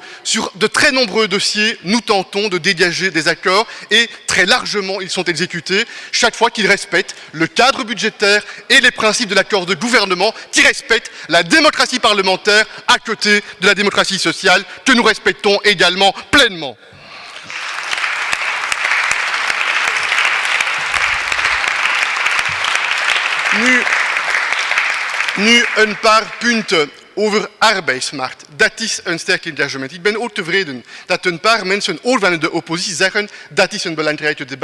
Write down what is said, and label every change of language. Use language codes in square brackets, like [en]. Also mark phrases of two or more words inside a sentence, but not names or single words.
[fr] Sur de très nombreux dossiers, nous tentons de dégager des accords et très largement ils sont exécutés chaque fois qu'ils respectent le cadre budgétaire et les principes de l'accord de gouvernement, qui respectent la démocratie parlementaire à côté de la démocratie sociale que nous respectons également pleinement. [nl] Nu een paar punten over arbeidsmarkt. Dat is een sterk engagement. Ik ben ook tevreden dat een paar mensen, ook van de oppositie, zeggen dat is een belangrijk debat.